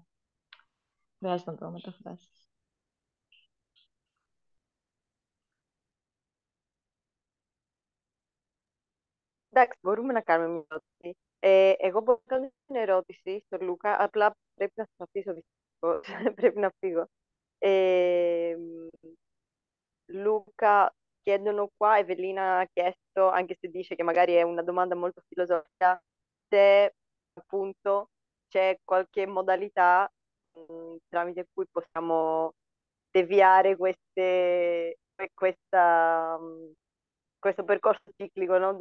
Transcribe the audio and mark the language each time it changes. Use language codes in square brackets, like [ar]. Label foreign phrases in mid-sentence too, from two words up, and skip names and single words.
[el] Χρειάζεται να το μεταφράσεις. Εντάξει, μπορούμε να κάνουμε μια ερώτηση. Εγώ μπορώ να κάνω την ερώτηση στον Λούκα, απλά πρέπει να σας αφήσω δυστυχώς, πρέπει να φύγω. [it] Luca, chiedono qua, Evelina ha chiesto, anche se dice che magari è una domanda molto filosofica, se appunto c'è qualche modalità tramite cui possiamo deviare questo percorso ciclico, no?